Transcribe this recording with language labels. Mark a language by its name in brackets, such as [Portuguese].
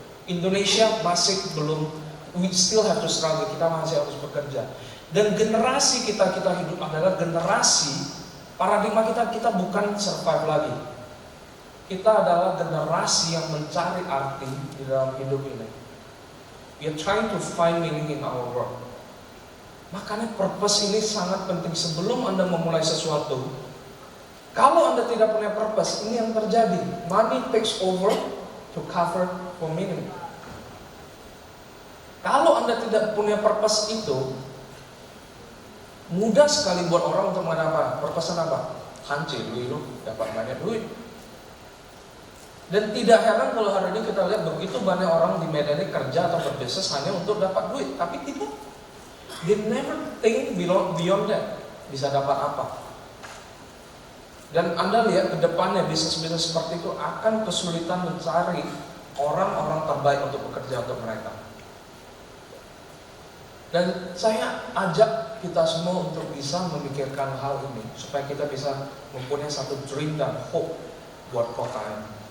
[Indonesian] Indonesia masih belum, [English] we still have to struggle, [Indonesian] kita masih harus bekerja. Dan generasi kita hidup adalah generasi, paradigma kita bukan survive lagi. Kita adalah generasi yang mencari arti di dalam hidup ini. [English] We are trying to find meaning in our work. [Indonesian] Makanya purpose ini sangat penting. Sebelum Anda memulai sesuatu, kalau Anda tidak punya purpose, ini yang terjadi. [English] Money takes over to cover for meaning. [Indonesian] Kalau Anda tidak punya purpose itu, mudah sekali buat orang untuk mengatakan purpose apa? Hancur dulu, dapat banyak duit. Dan tidak heran kalau hari ini kita lihat begitu banyak orang di Medan ini kerja atau berbisnis hanya untuk dapat duit, tapi tidak. [English] They never think beyond that. [Indonesian] Bisa dapat apa? Dan Anda lihat ke depannya bisnis-bisnis seperti itu akan kesulitan mencari orang-orang terbaik untuk bekerja untuk mereka. Dan saya ajak kita semua untuk bisa memikirkan hal ini supaya kita bisa mempunyai satu dream dan hope buat kota ini.